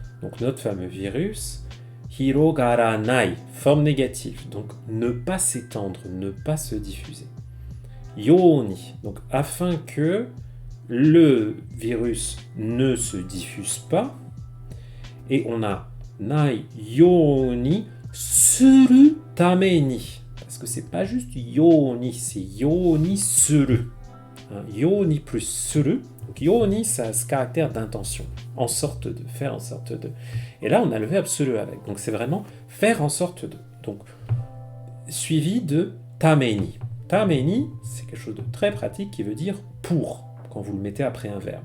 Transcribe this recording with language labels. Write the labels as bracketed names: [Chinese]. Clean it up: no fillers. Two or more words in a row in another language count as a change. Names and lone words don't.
[French] Donc notre fameux virus, hirogaranai, forme négative, donc ne pas s'étendre, ne pas se diffuser. Yoni, donc afin que le virus ne se diffuse pas, et on a [Japanese] ないようにするために, [French] parce que c'est pas juste yoni, c'est [Japanese] ようにする. [French] Yoni plus suru, donc yoni ça a ce caractère d'intention, en sorte de, faire en sorte de. Et là on a le verbe suru avec, donc c'est vraiment faire en sorte de. Donc suivi de tameni. Tameni, c'est quelque chose de très pratique qui veut dire pour, quand vous le mettez après un verbe.